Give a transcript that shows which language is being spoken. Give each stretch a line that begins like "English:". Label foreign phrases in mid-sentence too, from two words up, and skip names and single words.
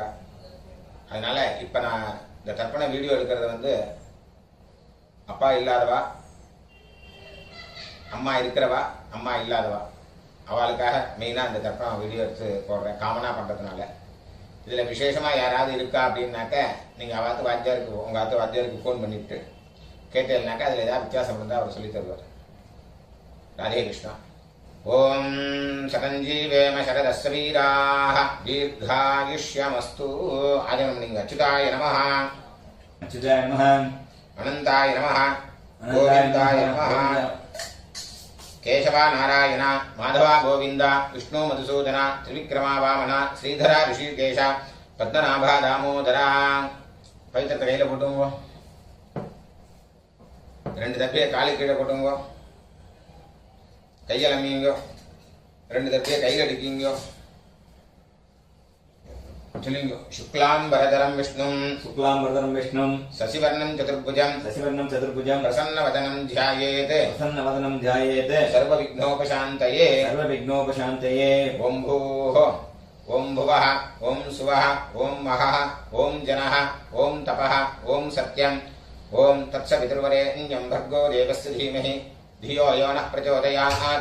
Tamil: அதனால இப்போ நான் இந்த தர்ப்பண வீடியோ எடுக்கிறது அப்பா இல்லாதவா, அம்மா இருக்கிறவா, அம்மா இல்லாதவா அவளுக்காக மெயினாக இந்த தர்ப்பணம் வீடியோ எடுத்து போடுறேன், காமனாக பண்ணுறதுனால. இதில் விசேஷமாக யாராவது இருக்கா அப்படின்னாக்க நீங்கள் அவாத்து வாத்தியாருக்கு, உங்கள் ஆத்து வாத்தியாருக்கு ஃபோன் பண்ணிவிட்டு கேட்டேன்னாக்கா அதில் ஏதாவது வித்தியாசம் இருந்தால் அவர் சொல்லி தருவார்.
Sanskrit: राधे कृष्ण। ओम शतंजीवेम शरदस्य वीराः दीर्घायुष्यमस्तु। आजन्मनिंग अच्युताय नमः, अच्युताय नमः, अनंताय नमः, गोविंदाय नमः। केशवा नारायण माधवा गोविंद विष्णु मधुसूदन त्रिविक्रमा वामन श्रीधरा ऋषिकेश पद्मनाभा दामोदरा।
Tamil: पवित्र கையில போட்டுங்க, ரெண்டு தப்பியை காலு கீழே போட்டுங்க, கையில் அம்மிங்கோ, ரெண்டு தப்பியை கையில் அடிக்கிங்கோ. சொல்லுங்க.
Sanskrit: शुक्लांबरधरं विष्णुं शुक्लांबरधरं विष्णुं शशिवर्णं चतुर्भुजं प्रसन्नवदनं ध्यायेत् सर्वविघ्नोपशान्तये ओं भूः ओं भुवः ओं सुवः ओं महः ओं जनः ओं तपः ओं सत्यं ओं तत्सवितुर्वरेण्यं भर्गो देवस्य धीमहि धियो यो नः प्रचोदयात्।